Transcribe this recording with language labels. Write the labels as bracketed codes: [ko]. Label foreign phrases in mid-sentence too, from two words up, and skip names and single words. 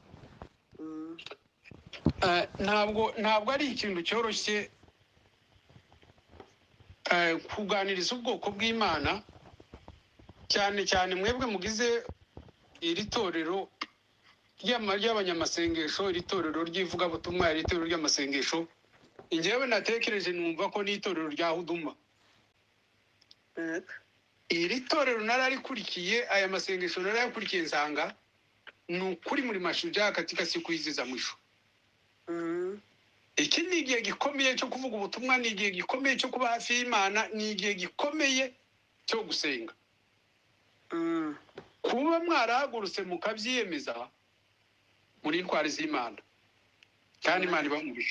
[rw] Ntabwo ari ikintu cyoroshye kuganiriza ubwoko bw'Imana, cyane mwebwe mugize iri torero ry'abanyamasengesho, iri torero ry'ivugabutumwa, iri torero ry'amasengesho. Njyewe natekereje numva ko ni itorero rya Huduma. Iri torero nararikurikiye, aya masengesho narayakurikiye nsanga ni ukuri muri [sw] mashujaa katika siku hizi za mwisho. [rw] Iki ni igihe gikomeye cyo kuvuga ubutumwa, ni igihe gikomeye cyo kuba hafi y'Imana, ni igihe gikomeye cyo gusenga. Kuba mwarahagurutse mukabyiyemeza muri intwari z'Imana, kandi Imana ibamugisha.